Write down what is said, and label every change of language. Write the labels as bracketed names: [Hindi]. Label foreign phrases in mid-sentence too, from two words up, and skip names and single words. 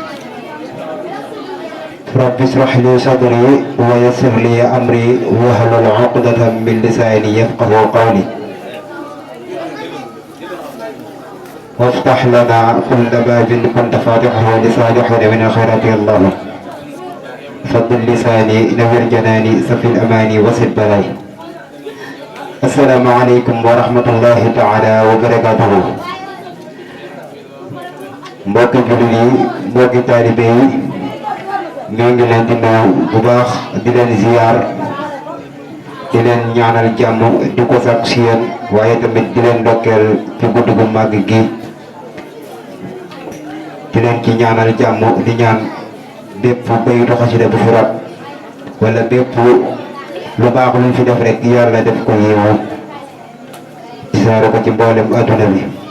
[Arabic] رب اشرح لي صدري ويسر لي أمري واحلل عقدة من لساني يفقهوا قولي وافتح لنا كل باب كنت فاتحه لصالحنا من الخيرات يا الله فضل لساني نور جناني سفي الأماني وسد بلاي. السلام عليكم ورحمة الله تعالى وبركاته. [Wolof] mbokki jullit yi mbokki taalibe yi ñoo ngi leen di nuyu bu baax di leen ziyaar di leen ñaanal jàmm di ko sàkku si yéen waaye tamit di leen ndokkeel ci guddi gu màgg gi di leen ci ñaanal jàmm di ñaan bépp bayitu xasida bu fi rot wala bépp lu baax luñ fi def rek yàlla def ko yiwu saare ko ci mboolem adduna bi